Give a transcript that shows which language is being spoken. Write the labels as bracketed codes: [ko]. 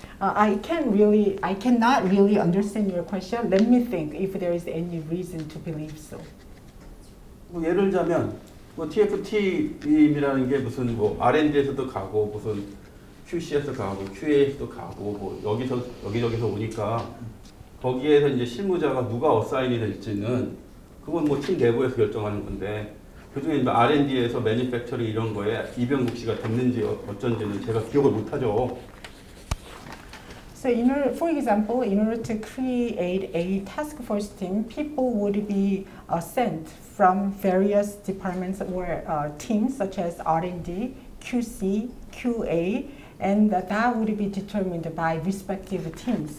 [en] I cannot really understand your question. Let me think if there is any reason to believe so. [ko] 뭐 예를 들자면 뭐 TF 팀이라는 게 무슨 뭐 R&D에서도 가고 무슨 QC에서 가고 QA에서도 가고 뭐 여기저기서 오니까 거기에서 이제 실무자가 누가 어사인이 될지는 그건 뭐 팀 내부에서 결정하는 건데 그중에 이제 R&D에서 매니팩처링 이런 거에 이병국 씨가 됐는지 어쩐지는 제가 기억을 못 하죠. [en] So, for example, in order to create a task force team, people would be sent from various departments or teams such as R&D, QC, QA, and that would be determined by respective teams.